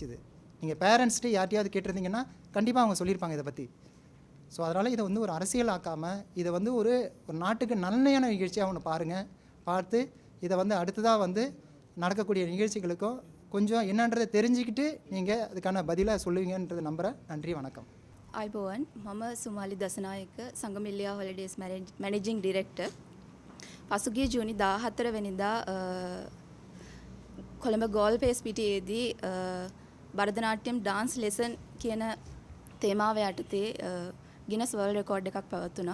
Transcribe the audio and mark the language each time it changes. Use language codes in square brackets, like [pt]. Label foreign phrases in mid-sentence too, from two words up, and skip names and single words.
[ta] இது நீங்கள் பேரண்ட்ஸ்ட்டு யார்ட்டையாவது கேட்டிருந்தீங்கன்னா கண்டிப்பாக அவங்க சொல்லியிருப்பாங்க இதை பற்றி. ஸோ அதனால் இதை வந்து ஒரு அரசியல் ஆக்காமல் இதை வந்து ஒரு நாட்டுக்கு நன்மையான நிகழ்ச்சியாக ஒன்று பாருங்கள். பார்த்து இதை வந்து அடுத்ததாக வந்து நடக்கக்கூடிய நிகழ்ச்சிகளுக்கும் கொஞ்சம் என்னன்றதை தெரிஞ்சுக்கிட்டு நீங்கள் அதுக்கான பதிலாக சொல்லுவீங்கன்றது நம்புகிறேன். நன்றி, வணக்கம். [si] අයිබෝවන් මම සුමාලි දසනායක සංගමිල්ලියා හොලිඩේස් [en] managing director. [si] පසුගිය ජූනි 14 වෙනිදා කොළඹ ගෝල් පේස් පිටියේදී භරතනාට්‍යම් ඩාන්ස් ලෙසන් කියන තේමාව යටතේ ගිනස් වර්ල්ඩ් රෙකෝඩ් එකක් පැවතුණා.